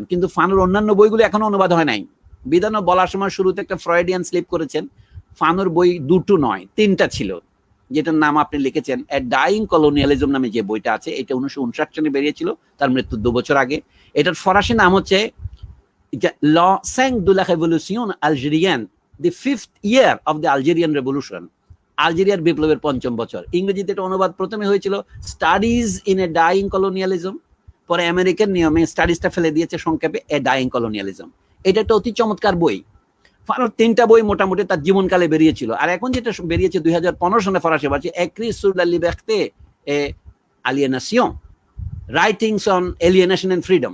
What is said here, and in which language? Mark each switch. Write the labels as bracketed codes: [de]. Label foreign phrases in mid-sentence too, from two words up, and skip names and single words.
[bn] কিন্তু ফানোর অন্যান্য বইগুলো এখনো অনুবাদ হয় নাই। বিধানও বলার সময় শুরুতে একটা [en] Freudian slip [bn] করেছেন। ফানোর বই দুটো নয় 3টা ছিল, যেটার নাম আপনি লিখেছেন এ ডাইং কলোনিয়ালিজম নামে যে বইটা আছে, এটা 1959 সালে বেরিয়েছিল, তার মৃত্যুর 2 বছর আগে। [fr] এটার ফরাসি নাম হচ্ছে ল 5 de la révolution algérienne, [en] the 5th year of the Algerian revolution, [bn] আলজেরিয়ার বিপ্লবের 5ম বছর। ইংরেজিতে এটা অনুবাদ প্রথমে হয়েছিল স্টাডিজ ইন এ ডাইং কলোনিয়ালিজম, পরে আমেরিকান নিয়মে স্টাডিজটা ফেলে দিয়েছে সংক্ষেপে এ ডাইং কলোনিয়ালিজম। এটা একটা অতি চমৎকার বই। ফানোর 3টা বই মোটামুটি তার জীবনকালে বেরিয়েছিল। আর এখন যেটা বেরিয়েছে 2015 সালে ফরাসি ভাষায়, এক্রি সুর লা লিবার্তে এ আলিয়েনাসিয়ন, রাইটিংস অন এলিয়েনেশন এন্ড ফ্রিডম।